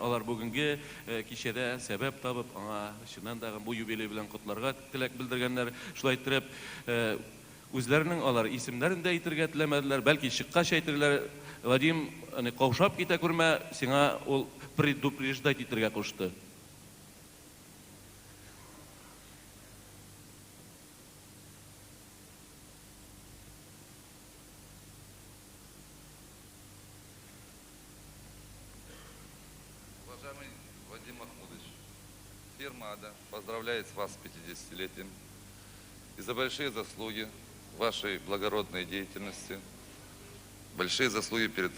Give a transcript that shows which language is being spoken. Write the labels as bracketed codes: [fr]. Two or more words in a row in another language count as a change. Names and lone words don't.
[tt] Алар бүгенге кичәдә сәбәп табып, аңа чыннан да бу юбилей белән котларга теләк белдергәннәр. Шулай итеп, Үзләренең алар исемнәрен дә әйтергә теләмәделәр, бәлки чыккач әйтерләр. Вадим, каушап китә күрмә, сиңа ул предупреждать итәргә кушты. [ru] Уважаемый Вадим Махмудович, фирма «Ада» поздравляет вас с 50-летием и за большие заслуги вашей благородной деятельности, большие заслуги